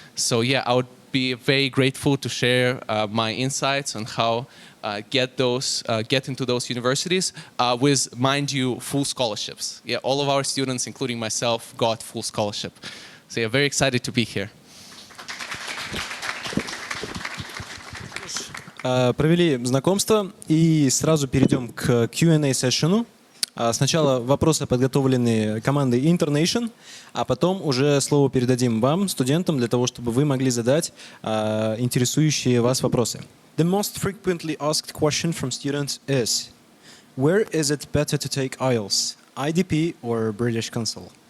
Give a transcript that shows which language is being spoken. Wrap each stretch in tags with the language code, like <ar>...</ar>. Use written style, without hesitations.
<en>So yeah, I would be very grateful to share my insights on how get into those universities with, mind you, full scholarships. Yeah, all of our students, including myself, got full scholarship. So yeah, very excited to be here.</en> <ru>Провели знакомство и сразу перейдем к Q&A сессиону. Сначала вопросы подготовлены командой Internation, а потом уже слово передадим вам, студентам, для того, чтобы вы могли задать интересующие вас вопросы.</ru> <en>The most frequently asked question from students is, where is it better to take IELTS, IDP or British Council?</en>